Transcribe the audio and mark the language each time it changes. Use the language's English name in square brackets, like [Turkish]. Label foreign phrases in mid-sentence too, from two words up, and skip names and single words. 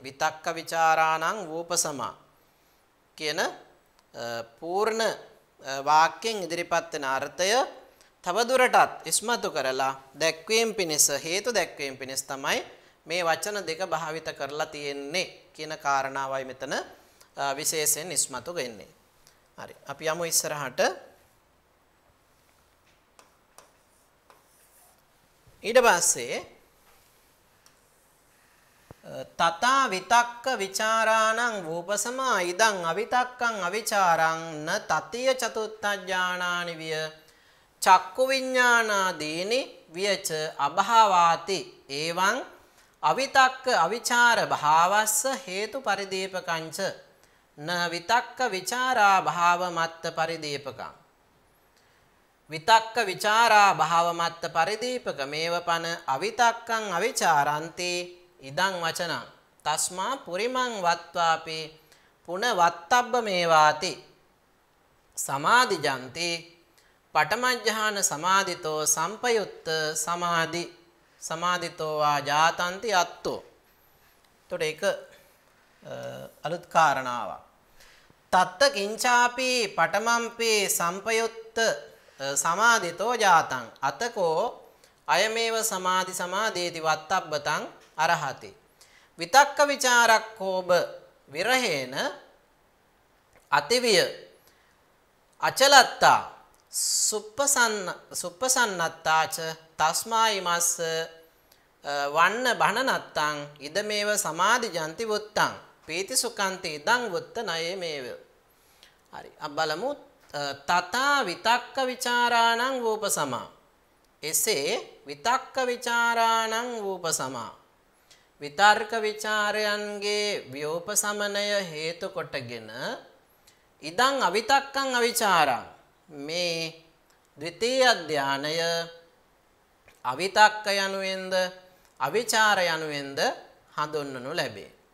[Pali] විතක්ක ਵਿਚාරාණං වූපසමා [Sinhala] කියන පූර්ණ වාක්‍යයෙන් ඉදිරිපත් වෙන අර්ථය තවදුරටත් ඉස්මතු කරලා දැක්වීම පිණිස හේතු දැක්වීම පිණිස තමයි මේ වචන දෙක භාවිත කරලා තියෙන්නේ කියන කාරණාවයි මෙතන විශේෂයෙන් ඉස්මතු වෙන්නේ. හරි. අපි යමු ඉස්සරහට. ඊට පස්සේ [Pali] තථා විතක්ක විචාරාණං වූපසමා ඉදං අවිතක්කං අවිචාරං න තතිය චතුත්ථ ඥානානි විය චක්කු විඥානාදීනි වියච අභාවාති එවං අවිතක්ක අවිචාර භාවස්ස හේතු පරිදීපකංච න විතක්ක විචාරා භාව මත්ත පරිදීපකං. විතක්ක විචාරා භාව මත්ත පරිදීපක මේවපන අවිතක්කං අවිචාරන්ති ඉදං වචනං තස්මා පුරිමං වත්වාපි පුන වත්තබ්බ මේවාති සමාධිජන්ති පඨමඥාන සමාදිතෝ සම්පයුත්ත සමාදිතෝ වා ජාතන්ති අත්තෝ. [Sinhala] එතකොට ඒක අලුත් කාරණාවක්. [Pali] තත්ත කිංචාපි පඨමම්පි සම්පයුත්ත සමාදිතෝ ජාතං අතකෝ අයමේව සමාධේති වත්තබ්බතං අරහති. විතක්ක විචාරක්ඛෝබ විරහේන අතිවිය අචලත්තා සුප්පසන්නත්තාච තස්මායිමස්ස වන්න බණනත්තං ඉදමේව සමාධිජන්ති වුත්තං පීති සුඛන්ති ඉදං වුත්ත නයේමේව. [Sinhala] හරි. අපි බලමු [Pali] තථා විතක්ක විචාරාණං වූපසමා. එසේ විතක්ක විචාරාණං වූපසමා. [Sinhala] විතර්ක විචාරයන්ගේ ව්‍යෝපසමනය හේතු කොටගෙන [Pali] ඉදං අවිතක්කං අවිචාරං [Sinhala] මේ ද්විතීය ධානය අවිතක්ක යනුවෙන්ද අවිචාර යනුවෙන්ද හඳුන්වනු ලැබේ.